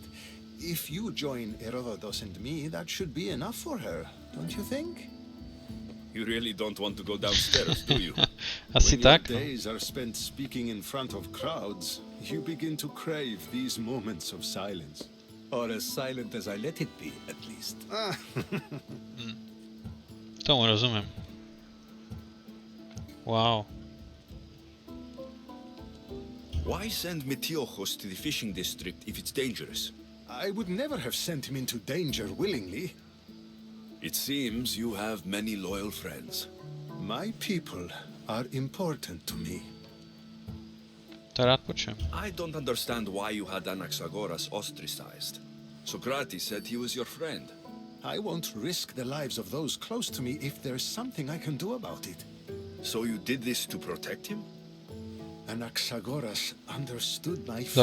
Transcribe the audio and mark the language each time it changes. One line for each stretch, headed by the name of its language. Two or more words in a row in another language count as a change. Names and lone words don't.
English: If you join Herodotus and me, that should be enough for her, don't you think? You really don't want to go downstairs, do you?
Slovak: Asi
English: When
Slovak: tak,
English: your
Slovak: no.
English: days are spent speaking in front of crowds, you begin to crave these moments of silence. Or as silent as I let it be, at least.
Slovak: Tomu rozumiem.
English: Wow. Why send Metiochos to the fishing district if it's dangerous? I would never have sent him into danger willingly. It seems you have many loyal friends. My people are important to me.
Slovak: To rád počujem.
English: I don't understand why you had Anaxagoras ostracized. Socrates said he was your friend. I won't risk the lives of those close to me if there's something I can do about it. So you did this to protect him? Anaxagoras understood my fears.